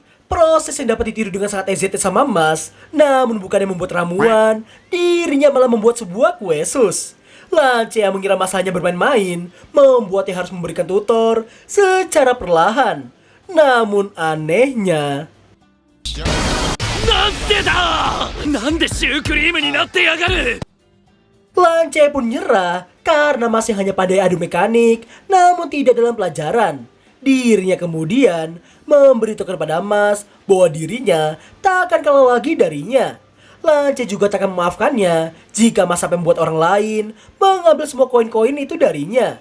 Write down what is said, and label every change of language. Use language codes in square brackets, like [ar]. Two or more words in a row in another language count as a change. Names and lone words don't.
[id] Proses yang dapat ditiru dengan sangat EZT sama Mas, namun bukannya membuat ramuan, dirinya malah membuat sebuah kue sus. Lance yang mengira Mas hanya bermain-main, membuatnya harus memberikan tutor secara perlahan. Namun anehnya, [ja] なんでだなんでシュークリームになってやがる [id] Lance pun nyerah karena Mas yang hanya pandai adu mekanik, namun tidak dalam pelajaran. Dirinya kemudian memberitahukan kepada Mas bahwa dirinya tak akan kalah lagi darinya. Lance juga tak akan memaafkannya jika Mas sampai membuat orang lain mengambil semua koin-koin itu darinya.